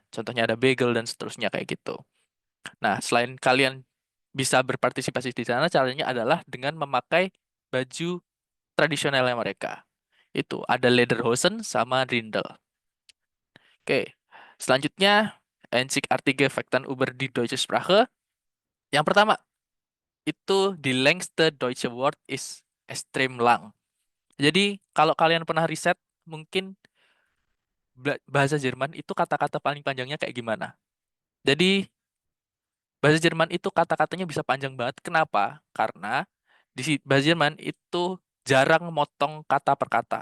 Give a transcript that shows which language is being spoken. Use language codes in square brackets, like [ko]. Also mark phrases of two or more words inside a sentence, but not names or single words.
[id] Contohnya ada bagel dan seterusnya kayak gitu. Nah, selain kalian bisa berpartisipasi di sana, caranya adalah dengan memakai baju tradisionalnya mereka. Itu ada lederhosen sama Dirndl. Oke, selanjutnya [de] einzigartige Fakten über die deutsche Sprache. [id] Yang pertama, itu [de] die längste deutsche Wort ist extrem lang. [id] Jadi, kalau kalian pernah riset, mungkin bahasa Jerman itu kata-kata paling panjangnya kayak gimana. Jadi, bahasa Jerman itu kata-katanya bisa panjang banget. Kenapa? Karena di bahasa Jerman itu jarang motong kata per kata.